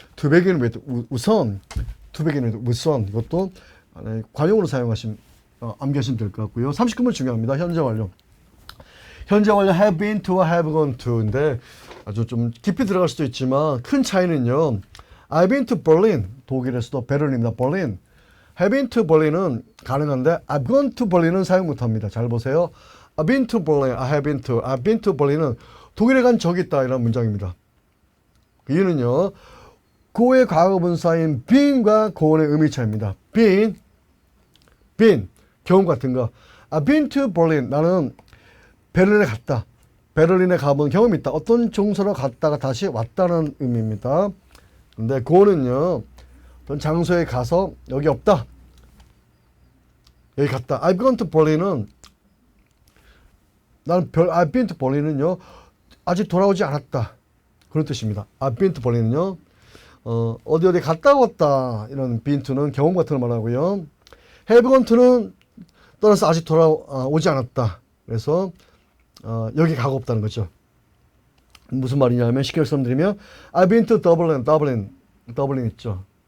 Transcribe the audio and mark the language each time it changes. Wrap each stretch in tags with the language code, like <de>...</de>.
<en>to begin with</en> <ko>우선 이것도 관용으로 사용하시면 암기하시면 될 것 같고요. 39번 중요합니다. 현재 완료</ko> <en>have been to, have gone to</en> <ko>인데 아주 좀 깊이 들어갈 수도 있지만 큰 차이는요.</ko> <en>I've been to Berlin.</en> <ko>독일에서도 베를린입니다.</ko> <en>Berlin. Have been to Berlin</en> <ko>은 가능한데</ko> <en>I've gone to Berlin</en> <ko>은 사용 못합니다. 잘 보세요.</ko> <en>I've been to Berlin. I've been to Berlin</en> <ko>은 독일에 간 적이 있다. 이런 문장입니다. 이유는요. go의 과거분사인 been과 go의 의미 차이입니다. been 경험 같은 거.</ko> <en>I've been to Berlin.</en> <ko>나는 베를린에 갔다. 베를린에 가본 경험이 있다. 어떤 장소로 갔다가 다시 왔다는 의미입니다. 근데 go는요, 어떤 장소에 가서 여기 없다. 여기 갔다.</ko> <en>I've gone to Berlin은 I've been to Berlin은요,</en> <ko>아직 돌아오지 않았다. 그런 뜻입니다.</ko> <en>I've been to Berlin은요,</en> <ko>어디 갔다 왔다. 이런 been to는 경험 같은 걸 말하고요. have gone to는 떠나서 아직 돌아오지 않았다. 그래서 여기 가고 없다는 거죠. 무슨 말이냐면 쉽게 말씀드리면</ko> <en>I've been to Dublin.</en> <ko>더블린 있죠.</ko>